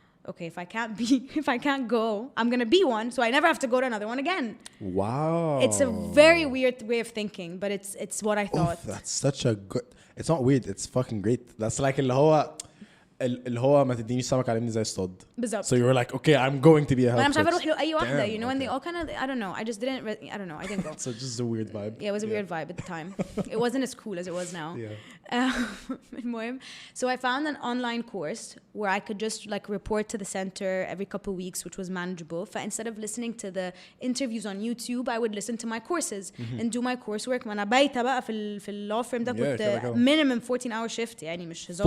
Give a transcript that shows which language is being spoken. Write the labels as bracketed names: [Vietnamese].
[English] Okay, if I can't go, I'm gonna be one, so I never have to go to another one again. Wow. It's a very weird way of thinking, but it's what I thought. That's such a good. It's not weird. It's fucking great. [Arabic] That's like اللي هو ما تدينيش سمك على زي الصد. بالظبط. [English] So you were like, okay, I'm going to be a health coach. أنا مش عارفة أروح له أي واحدة, you know, and they all kind of, I don't know, I just didn't, I don't know, I didn't go. So just a weird vibe. Yeah, it was a weird vibe at the time. It wasn't as cool as it was now. المهم, so I found an online course where I could just like report to the center every couple of weeks, which was manageable. So instead of listening to the interviews on YouTube, I would listen to my courses and do my coursework. [Arabic] ما أنا بايتة بقى في law firm ده كنت minimum 14-hour shift, يعني مش هزار.